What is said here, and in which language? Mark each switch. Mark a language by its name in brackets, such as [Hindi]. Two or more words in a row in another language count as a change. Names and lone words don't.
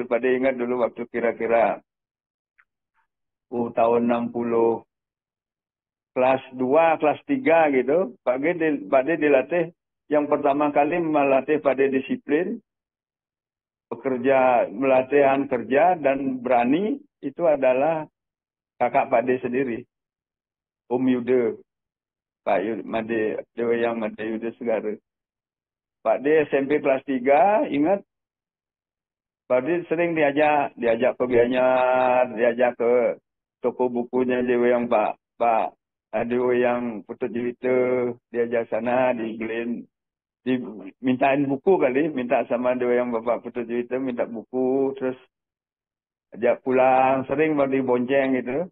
[Indonesian] Pak De ingat dulu waktu kira-kira tahun 60 kelas 2 kelas 3 gitu. Pak De dilatih yang pertama kali melatih Pak De disiplin, bekerja, melatihan kerja dan berani itu adalah kakak Pak De sendiri, Om Yude, Pak Yude, Made, Dewa yang Made Yude Segara. Pak De SMP kelas 3, ingat Pak De sering diajak ke Gianyar, diajak ke toko bukunya Dewa yang Pak Dewa yang Putut Jelita, diajak sana, dibeliin, dimintain buku kali, minta sama Dewa yang Bapak Putut Jelita, minta buku, terus ajak pulang, sering mau dibonceng gitu.